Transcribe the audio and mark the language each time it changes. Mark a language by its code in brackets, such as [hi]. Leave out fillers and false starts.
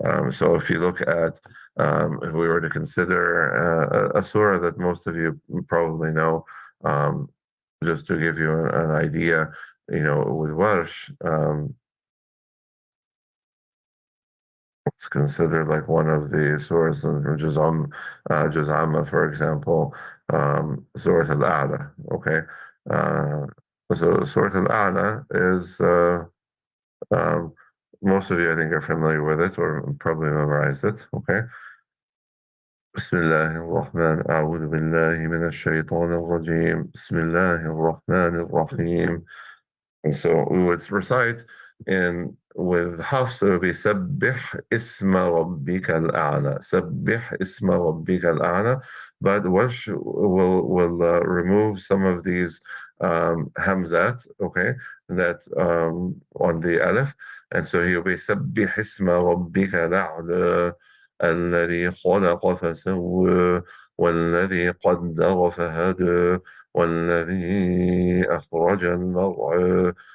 [en] So if you look at, if we were to consider a surah that most of you probably know, um, just to give you an idea, with Warsh, it's considered like one of the surahs in Juz'amma, for example, Surah Al-A'la, okay? Uh, so Surah Al-A'la is um, most of you, I think, are familiar with it or probably memorized it. Okay. [ar] بسم الله الرحمن أعوذ بالله من الشيطان الرجيم بسم الله الرحمن الرحيم. [en] And so we would recite in with Hafs, it would be [ar] سبح اسم ربك الأعلى [en] سبح اسم ربك الأعلى. But Warsh will remove some of these hamzat, okay, that on the alif, and so he'll be [ar] سبح اسم ربك الأعلى الذي خلق فسوى والذي قدر فهدى والذي أخرج المرعى.